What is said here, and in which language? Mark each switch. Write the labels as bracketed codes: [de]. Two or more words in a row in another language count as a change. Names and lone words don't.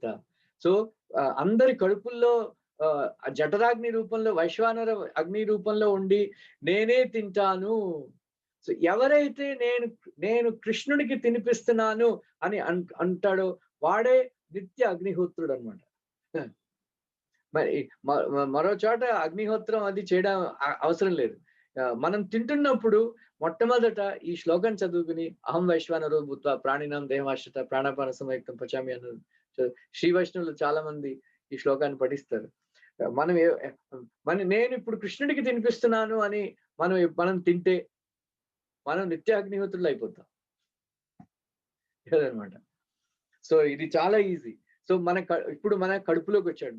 [te] సో అందరి కడుపుల్లో జఠరాగ్ని రూపంలో, వైశ్వానర అగ్ని రూపంలో ఉండి నేనే తింటాను, సో ఎవరైతే నేను కృష్ణుడికి తినిపిస్తున్నాను అని అంటాడో వాడే నిత్య అగ్నిహోత్రుడు అనమాట. మరి మరో చోట అగ్నిహోత్రం అది చేయడం అవసరం లేదు. మనం తింటున్నప్పుడు మొట్టమొదట ఈ శ్లోకం చదువుకుని [sa] అహం వైశ్వానరో భూత్వా ప్రాణినాం దేహమాశ్రిత ప్రాణాపాన సంయుక్తం పచామి [te] అన్నారు. శ్రీ వైష్ణవులు చాలా మంది ఈ శ్లోకాన్ని పఠిస్తారు. నేను ఇప్పుడు కృష్ణుడికి తినిపిస్తున్నాను అని మనం తింటే మనం నిత్య అగ్నిహోత్రులు అయిపోతాం అనమాట. సో ఇది చాలా ఈజీ. సో ఇప్పుడు మన కడుపులోకి వచ్చాడు.